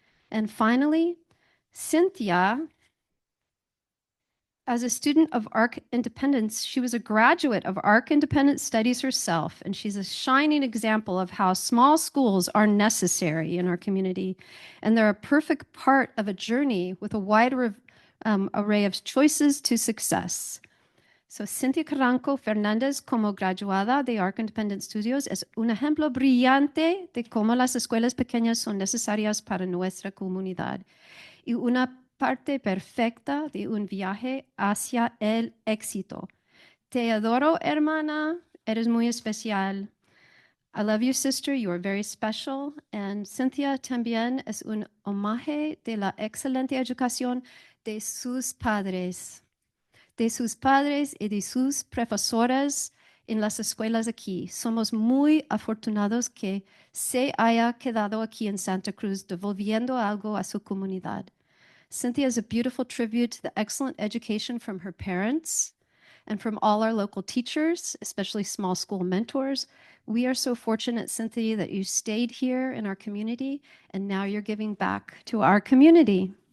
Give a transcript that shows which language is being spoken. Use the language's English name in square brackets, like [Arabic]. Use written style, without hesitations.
[English] And finally, Cynthia, as a student of ARC Independence, she was a graduate of ARC Independent Studies herself, and she's a shining example of how small schools are necessary in our community, and they're a perfect part of a journey with a wide array of choices to success. [Spanish] So Cynthia Carranco Fernández, como graduada de ARC Independent Studios, es un ejemplo brillante de cómo las escuelas pequeñas son necesarias para nuestra comunidad y una parte perfecta de un viaje hacia el éxito. Te adoro, hermana. Eres muy especial. [English] I love you, sister. You are very special. [Spanish] And Cynthia también es un homenaje de la excelente educación de sus padres y de sus profesores en las escuelas aquí. Somos muy afortunados que se haya quedado aquí en Santa Cruz, devolviendo algo a su comunidad. [English] Cynthia is a beautiful tribute to the excellent education from her parents and from all our local teachers, especially small school mentors. We are so fortunate, Cynthia, that you stayed here in our community, and now you're giving back to our community.